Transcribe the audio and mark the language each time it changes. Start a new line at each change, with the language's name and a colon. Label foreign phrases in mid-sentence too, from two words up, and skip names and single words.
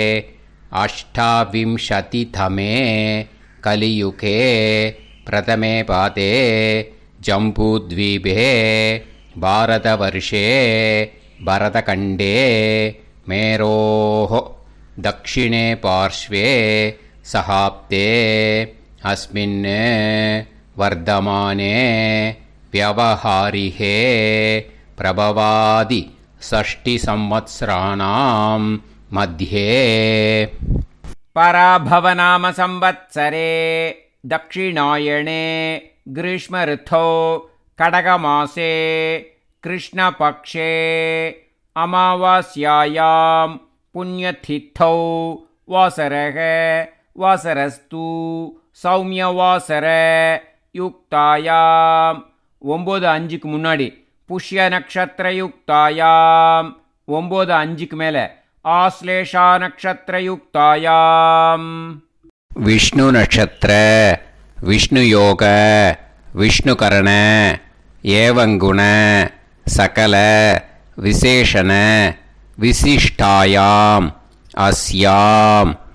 Sanskrit: अष्टाविंशतितमे कलियुगे प्रथमे पादे जम्बूद्वीपे भारतवर्षे भरतखण्डे मेरोः दक्षिणे पार्श्वे शकाब्दे अस्मिन् वर्तमाने व्यवहारिहे प्रभवादि षष्टि संवत्सराणां मध्ये. पराभवनाम संवत्सरे दक्षिणायणे ग्रीष्मऋतौ कडगमासे कृष्णपक्षे अमावास्यायां पुण्यतिथौ वासरः वासरस्तु सौम्यवासर யுக்தாயாம்
Tamil: 9:05க்கு முன்னாடி
Sanskrit: पुष्य नक्षत्र युक्तायाम्
Tamil: 9:05க்கு மேலே
Sanskrit: आश्लेषा नक्षत्र युक्तायाम् विष्णु नक्षत्र विष्णु योग विष्णु करण एवंगुण सकल विशेषण विशिष्टायाम् अस्याम्